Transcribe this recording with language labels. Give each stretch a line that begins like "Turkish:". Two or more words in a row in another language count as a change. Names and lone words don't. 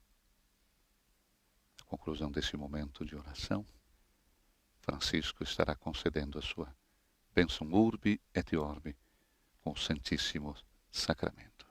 Portuguese: Na conclusão desse momento de oração, Francisco estará concedendo a sua bênção
Latin: urbi et orbi
Portuguese: com o Santíssimo Sacramento.